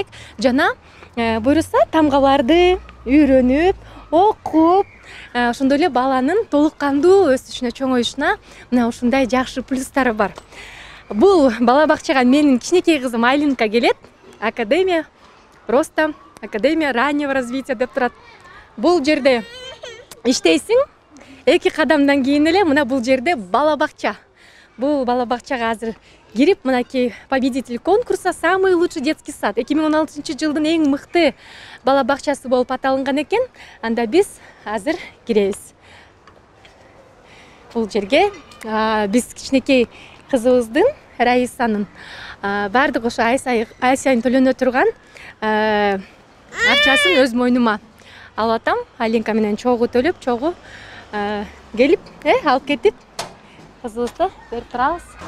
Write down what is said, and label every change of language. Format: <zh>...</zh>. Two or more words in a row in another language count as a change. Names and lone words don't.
<ky>Жана буюрса тамгаларды үйрөнүп, окуп, ошондой эле баланын толук кандуу өсүшүнө, чоңоюшуна мына ушундай жакшы плюстары бар. Бул бала бакчага менин кичинекей кызым Айлинка келет.</ky> <ru>Академия роста, академия раннего развития</ru> <ky>деп турат. Бул жерде иштейсиң, 2 кадамдан кийин эле мына бул жерде бала бакча. Бул бала бакчага азыр кирип, мынакей</ky> <ru>победитель конкурса «Самый лучший детский сад»</ru> <ky>2016 жылдын эң мыкты бала бакчасы болуп аталынган экен. Анда биз азыр киребиз. Бул жерге биз кичинекей кызыбыздын Раисанын бардык ошо ай сайын төлөнө турган акчасын өз мойнума алып атам. Алинка менен чогуу төлөп, чогуу келип, алып кетип кызыбызды берип турабыз.</ky>